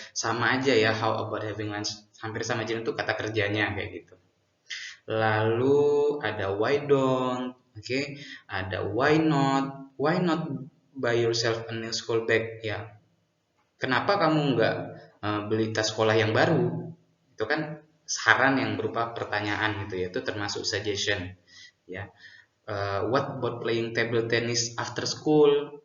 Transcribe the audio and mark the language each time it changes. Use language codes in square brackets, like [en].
[id] Sama aja ya, [en] how about having lunch. [id] Hampir sama jiran itu kata kerjanya kayak gitu. Lalu ada why don't, oke, ada why not. [en] Why not buy yourself a new school bag ya. [id] Kenapa kamu nggak beli tas sekolah yang baru? Itu kan saran yang berupa pertanyaan gitu ya. Itu termasuk suggestion ya. [en] What about playing table tennis after school?